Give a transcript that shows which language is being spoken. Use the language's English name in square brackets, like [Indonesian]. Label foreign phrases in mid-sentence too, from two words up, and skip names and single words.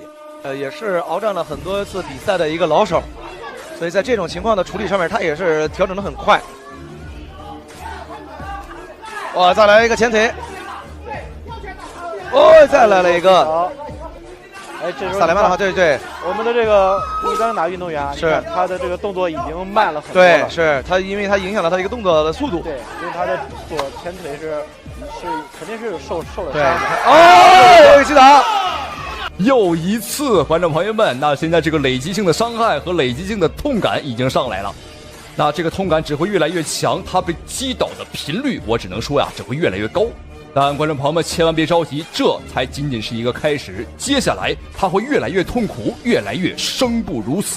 [Chinese] 也是鏖戰了很多次比賽的一個老手，所以在這種情況的處理上面，他也是調整得很快。哇，再來一個前腿。再來了一個。好，這時候薩萊曼的話，對，我們的這個伊岡達運動員是他的這個動作已經慢了很多了。對，是他，因為他影響了他一個動作的速度。对，因为他的左前腿是肯定是受了傷的。又一擊打。又一次，觀眾朋友們，那現在這個累積性的傷害和累積性的痛感已經上來了，那這個痛感只會越來越強，他被擊倒的頻率，我只能說呀，只會越來越高。但觀眾朋友們千萬別着急，這才僅僅是一個開始，接下來他會越來越痛苦，越來越生不如死。